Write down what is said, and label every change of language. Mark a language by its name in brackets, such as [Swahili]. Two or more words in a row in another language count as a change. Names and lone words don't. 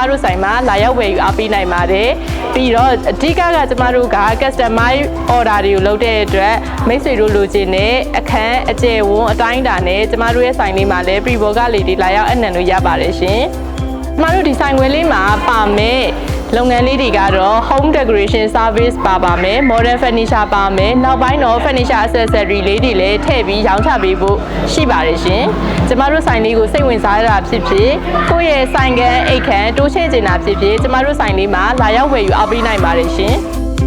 [Burmese] တို့ဆိုင်မှာလာရောက်ဝယ်ယူအားပေးနိုင်ပါတယ်ပြီးတော့အဓိကကျမတို့က [English] customize order [Burmese] တွေကိုလုပ်တဲ့အတွက်မိ တ်ဆွေတို့လိုချင်တဲ့အခန်းအကျယ်ဝန်းအတိုင်းအတာနဲ့ကျမတို့ရဲ့ဆိုင်လေးမှာလည်း Prevoga လေးတွေလာရောက်အနံ့လို့ရပါတယ်ရှင်ကျမတို့ဒီဆိုင်ခွဲလေးမှာပါမယ်လုပ်ငန်းလေးတွေကတော့ [English] home decoration service [Burmese] ပါမယ် [English] modern furniture [Burmese] ပါမယ်နောက်ပိုင်းတော့ [English] furniture accessory [Burmese] လေးတွေလည်းထည့်ပြီးရောင်းချပေးဖို့ရှိပါတယ်ရှင်ကျမတို့ဆိုင်လေးကိုစိတ်ဝင်စားရတာဖြစ်ဖြစ်ကိုယ့်ရဲ့ဆိုင်ကန်းအိတ်ခမ်းတိုးချဲ့ချင်တာဖြစ်ဖြစ်ကျမတို့ဆိုင်လေးမှာလာရောက်ဝယ်ယူအားပေးနိုင်ပါတယ်ရှင်